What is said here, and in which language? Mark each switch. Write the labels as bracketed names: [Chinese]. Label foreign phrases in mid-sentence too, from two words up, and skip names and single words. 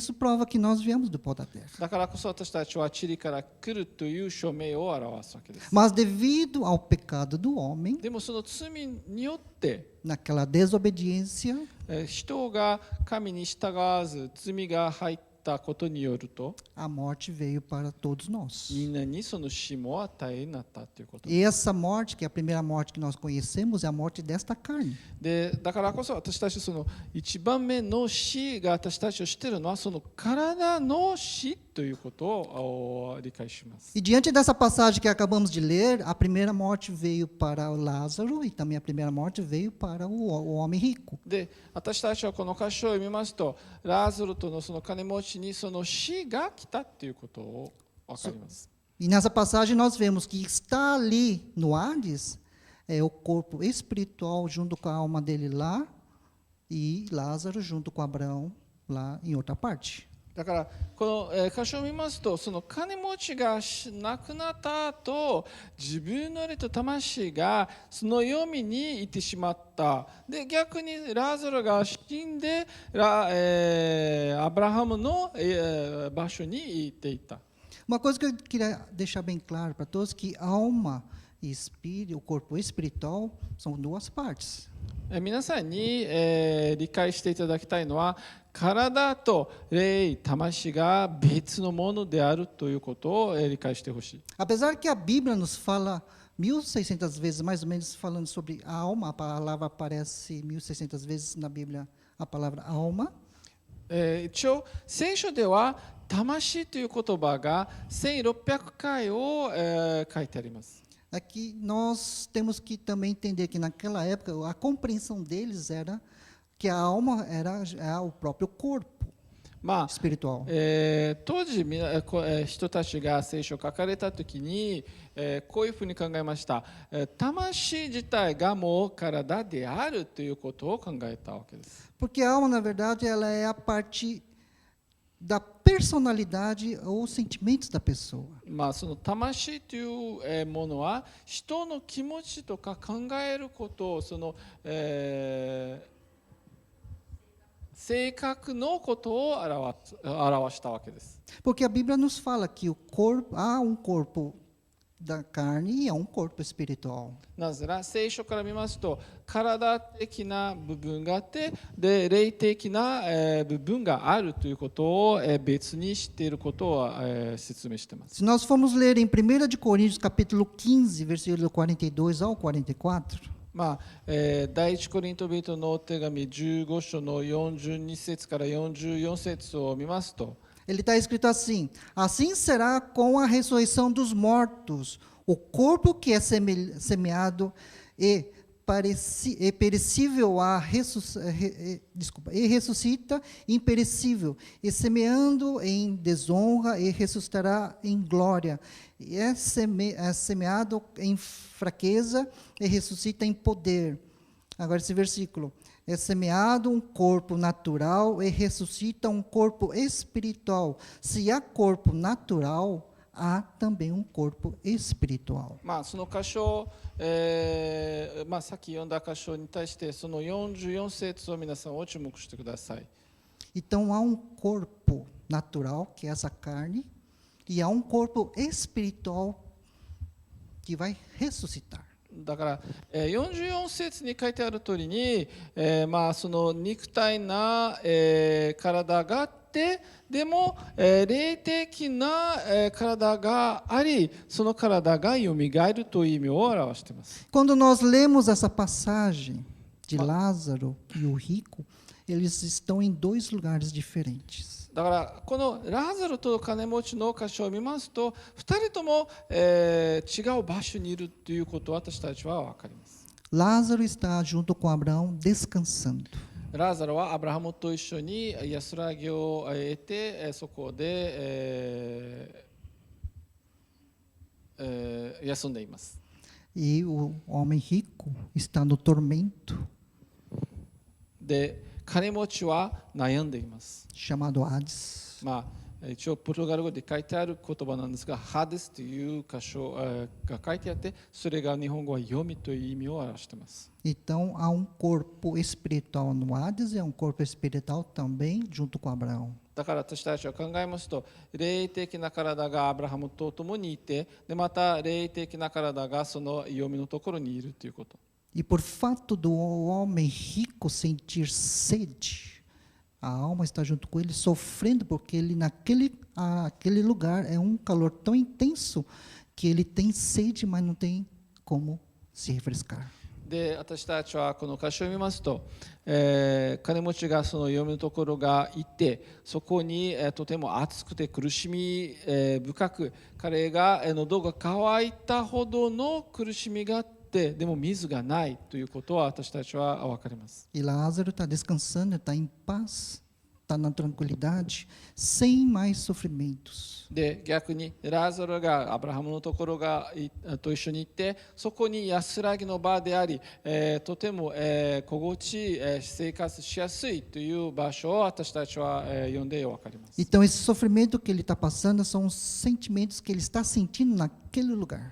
[Portuguese] Isso prova que nós viemos do pó da terra. [Japanese] だからこそ私たちは塵から来るという証明を表すわけです。 [Portuguese] Mas devido ao pecado do homem, [Japanese] でもその罪によって [Portuguese] naquela desobediência, [Japanese] 人が神に従わず罪が入ったことによると [Portuguese] a morte veio para todos nós. [Japanese] みんなにその死も与えになったということ [Portuguese] E essa morte, que é a primeira morte que nós conhecemos, é a morte desta carne. [Japanese] で、だからこそ私たちその一番目の死が私たちを知っているのはその体の死ということを理解します。 [Portuguese] E diante dessa passagem que acabamos de ler, a primeira morte veio para o Lázaro e também a primeira morte veio para o homem rico. [Japanese] で、私たちはこの箇所を読みますと、ラーゾルとのその金持ちにその死が来たということを分かります。 [Portuguese] E nessa passagem nós vemos que está ali no Hades o corpo espiritual junto com a alma dele lá e Lázaro junto com Abraão lá em outra parte. [Japanese] だからこの箇所を見ますと、その金持ちが亡くなった後、自分の霊と魂がその黄泉に行ってしまった。で、逆にラーザロが死んでアブラハムの場所に行っていった。 [Portuguese] Uma coisa que eu queria deixar bem claro para todos que alma e espírito, o corpo espiritual são duas partes. [Japanese] 皆さんに理解していただきたいのは、体と霊、魂が別のものであるということを理解してほしい。 [Portuguese] Apesar que a Bíblia nos fala 1.600 vezes, mais ou menos, falando sobre a alma, a palavra aparece 1.600 vezes na Bíblia, a palavra alma. [Japanese] 一応聖書では魂という言葉が1600回を、書いてあります。 [Portuguese] Aqui nós temos que também entender que naquela época a compreensão deles era que a alma era o próprio corpo まあ espiritual. [Japanese] 当時人たちが聖書を書かれたときに、こういうふうに考えました。魂自体がもう体であるということを考えたわけです。 [Portuguese] Porque a alma, na verdade, ela é a parte da personalidade ou sentimentos da pessoa. [Japanese] まあその魂というものは人の気持ちとか考えることをその、性格のことを表したわけです。 [Portuguese] Porque a Bíblia nos fala que o corpo, há um corpo da carne e há um corpo espiritual. [Japanese] なぜなら聖書から見ますと体的な部分があってで霊的な部分があるということを別にしていることを説明しています。 [Portuguese] Se nós formos ler em 1 de Coríntios, capítulo 15, versículo 42 ao 44, [Japanese] まあ第一コリント人の手紙15章の42節から44節を見ますと [Portuguese] ele está escrito assim: assim será com a ressurreição dos mortos, o corpo que é semeado e perecível e ressuscita imperecível, e semeando em desonra e ressuscitará em glória, e é semeado em fraqueza e ressuscita em poder. Agora esse versículo: é semeado um corpo natural e ressuscita um corpo espiritual. Se há corpo natural, há também um corpo espiritual. [Japanese] まあその箇所、まあさっき読んだ箇所に対してその44節を皆さんお注目してください。 [Portuguese] Então há um corpo natural, que é essa carne, e há um corpo espiritual que vai ressuscitar. [Japanese] だから44節に書いてある通りに、まあその肉体な、体があってでも、霊的な、体がありその体がよみがえるという意味を表しています。 [Portuguese] Quando nós lemos essa passagem de Lázaro e o rico, eles estão em dois lugares diferentes. [Japanese] だからこのラーザルと金持ちの箇所を見ますと2人とも、違う場所にいるということを私たちは分かります。 [Portuguese] Lázaro está junto com Abraão descansando. [Japanese] ラーザロはアブラハムと一緒に安らぎを得てそこで、休んでいます。 [Portuguese] E o homem rico está no tormento, [Japanese] で、金持ちは悩んでいます。 [Portuguese] chamado Hades. [Japanese] 一応ポルトガル語で書いてある言葉なんですが、ハデスという箇所が書いてあって、それが日本語は読みという意味を表しています。 [Portuguese] Então, há um corpo espiritual no Hades e há um corpo espiritual também junto com Abraão. [Japanese] だから私たちは考えますと、霊的な体がアブラハムと共にいて、でまた霊的な体がその読みのところにいるということ。 [Portuguese] E por fato do homem rico sentir sede, a alma está junto com ele, sofrendo, porque ele aquele lugar é um calor tão intenso que ele tem sede, mas não tem como se refrescar. [Japanese] で私たちはこの箇所を見ますと、金持ちがその読みのところがいて、そこに、とても暑くて苦しみ、深く彼が、喉が渇いたほどの苦しみがあって、でも水がないということは私たちは分かります。 [Portuguese] E Lázaro está descansando, está em paz, está na tranquilidade, sem mais sofrimentos. [Japanese] で逆にラーザロがアブラハムのところと一緒に行って、そこに安らぎの場であり、とても、心地いい、生活しやすいという場所を私たちは、読んで分かります。 [Portuguese] Então, esse sofrimento que ele está passando são os sentimentos que ele está sentindo naquele lugar.